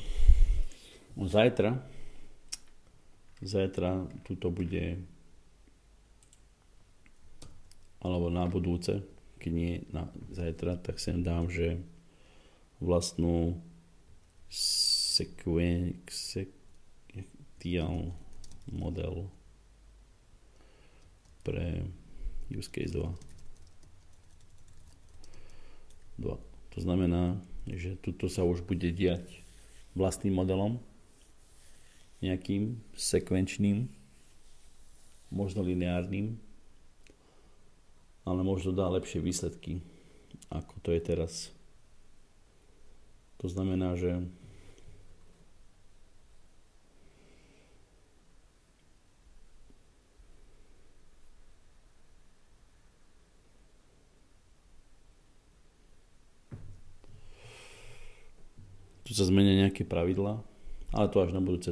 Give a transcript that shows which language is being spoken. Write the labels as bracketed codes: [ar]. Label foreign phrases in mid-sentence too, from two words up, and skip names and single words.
[sk] Zajtra tuto bude, alebo na budúce, keď nie na zajtra, tak sem dám, že vlastnú [en] sequential model [sk] pre [en] use case [sk] 2. To znamená, že tuto sa už bude diať vlastným modelom, nejakým sekvenčným, možno lineárnym, ale možno dá lepšie výsledky, ako to je teraz. To znamená, že tu sa zmenia nejaké pravidlá, ale to až na budúce.